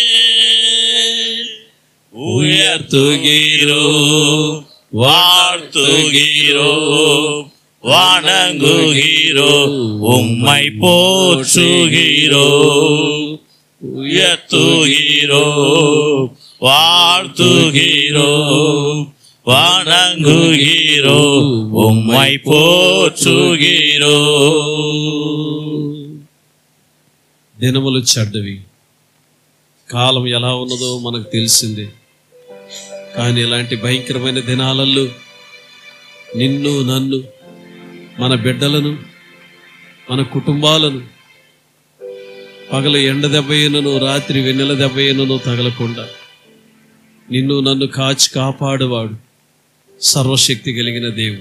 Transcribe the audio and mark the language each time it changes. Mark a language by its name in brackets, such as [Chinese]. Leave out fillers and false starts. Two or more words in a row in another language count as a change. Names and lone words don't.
[Tamil] உயர்த்துகிறோம், வாழ்த்துகிறோம், வணங்குகிறோம், உம்மை போற்றுகிறோம். உயர்த்துகிறோம், வாழ்த்துகிறோம், வணங்குகிறோம், உம்மை போற்றுகிறோம். [Telugu] దినములు చెడ్డవి, కాలం ఎలా ఉన్నదో మనకు తెలిసిందే. కానీ ఇలాంటి భయంకరమైన దినాలలో నిన్ను, నన్ను, మన బిడ్డలను, మన కుటుంబాలను పగలు ఎండ దెబ్బయ్యను, రాత్రి వెన్నెల దెబ్బయ్యను తగలకుండా నిన్ను నన్ను కాచి కాపాడువాడు సర్వశక్తి కలిగిన దేవుడు.